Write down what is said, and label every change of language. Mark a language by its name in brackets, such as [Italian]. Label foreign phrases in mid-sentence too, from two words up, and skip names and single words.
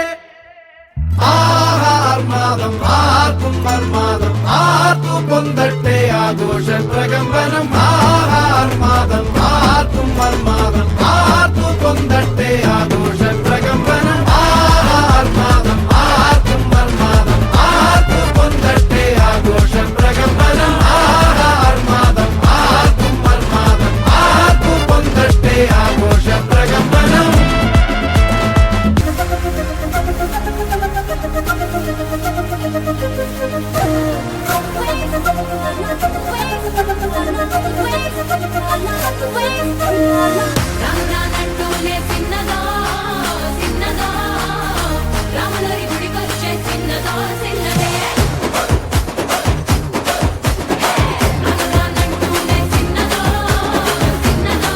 [Malayalam] ആർമാദം ആർക്കും മർമാദം ആർക്കു പൊന്തട്ടെ ആഘോഷ പ്രകമ്പനം ആർമാദം ആർക്കും മർമാദം ആർക്കു പൊന്തട്ടെ ആഘോഷ പ്രകമ്പനം ആർമാദം ആർക്കും മർമാദം ആർക്കു പൊന്തട്ടെ ആഘോഷ പ്രകമ്പനം ആർമാദം ആർക്കും മർമാദം ആർക്കു പൊന്തട്ടെ ആഘോഷ പ്രകമ്പനം. [Telugu] రామనానంటూనే చిన్నదో చిన్నదో రాములరి గుడికొచ్చే చిన్నదో చిన్నదే రామనానంటూనే చిన్నదో చిన్నదో